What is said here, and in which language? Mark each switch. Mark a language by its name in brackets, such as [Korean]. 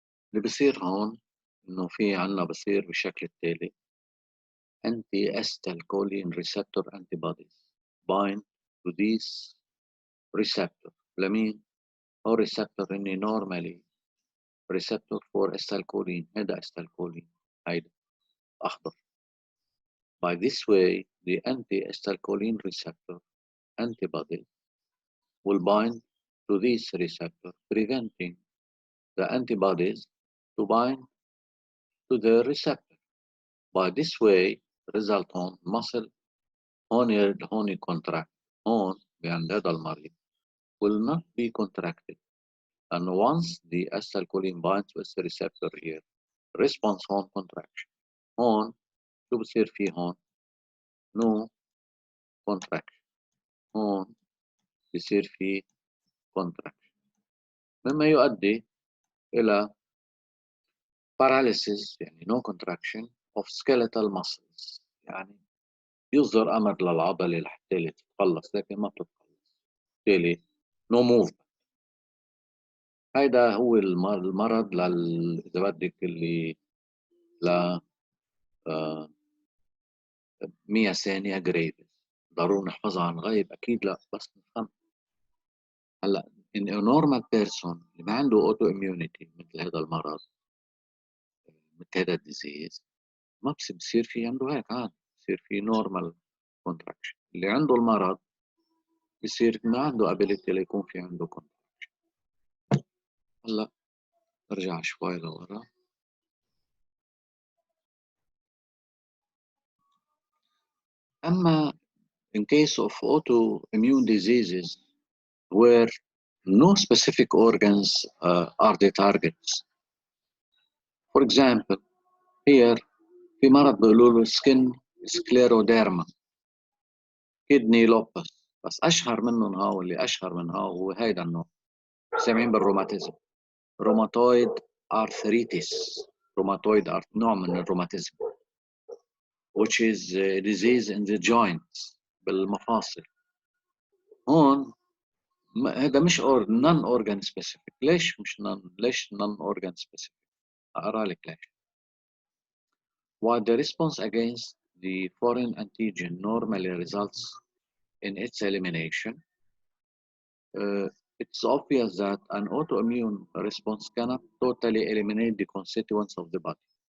[Arabic] اللي بصير هون إنه في عنا بصير بالشكل التالي: [English] anti acetylcholine receptor antibodies bind to this receptor. [Arabic] لمين؟ هو receptor إني [English] normally receptor for acetylcholine. [Arabic] هذا acetylcholine هيدا أخضر. [English] By this way the anti acetylcholine receptor antibody will bind to this receptor, preventing the antibodies to bind to the receptor. By this way result on muscle هون contract. [Arabic] هون عند هذا المريض [English] will not be contracted, and once the acetylcholine binds with the receptor here response هون contraction. [Arabic] هون شو بصير فيه هون؟ no contraction. هون بصير فيه contraction، مما يؤدي إلى paralysis يعني [English] no contraction of skeletal muscles. [Arabic] يعني يصدر أمر للعضلة لحتى تتخلص لكن ما بتتخلص، بالتالي [English] no movement. [Arabic] هيدا هو المرض إذا بدك اللي ل مياسينيا جريفيس. ضروري نحفظها عن غيب؟ أكيد لا، بس نفهم. هلا [English] in a normal person [Arabic] اللي ما عنده auto immunity مثل هذا المرض، مثل هذا الديزيز، ما بصير في عنده هيك عادي، بصير في normal contraction. اللي عنده المرض بصير ما عنده ability ليكون في عنده contraction. هلا ارجع شوي لورا. [English] أما in case of autoimmune diseases where no specific organs are the targets. [Arabic] For example, here في مرض بيقولوا له skin scleroderma, kidney lupus، بس أشهر منهم هاو اللي أشهر من هاو هو هيدا النوع سامعين بالروماتيزم، روماتويد arthritis. روماتويد نوع من الروماتيزم [English] which is a disease in the joints [Arabic] بالمفاصل. هون هذا مش non organ specific. ليش مش ليش non organ specific؟ أقرأ لك ليش. [English] While the response against the foreign antigen normally results in its elimination, it's obvious that an autoimmune response cannot totally eliminate the constituents of the body.